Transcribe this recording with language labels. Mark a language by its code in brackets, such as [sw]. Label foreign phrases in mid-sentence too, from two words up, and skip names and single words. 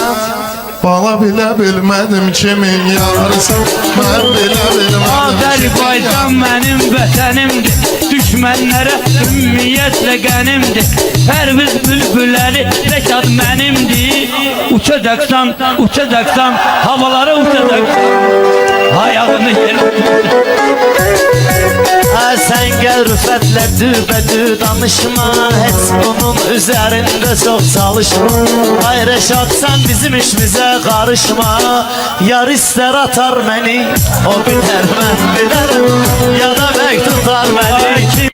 [az] Bala bilə bilmədim kimin yarısan, mən bilə bilmədim. Azərbaycan mənim vətənimdir, düşmənlərə ümmiyyətlə qənimdir. Pərviz bülbülləri Rəşad mənimdir. Uçacaqsan, uçacaqsan, havalara uçacaqsan, ayağını yerə. [tr] Sen gel rüfetle dübedü danışma, hiç bunun üzerinde çok çalışma. Ay Reşat sen bizim işimize karışma. Yar ister atar beni, o biter ben bilerim, ya da bek tutar beni.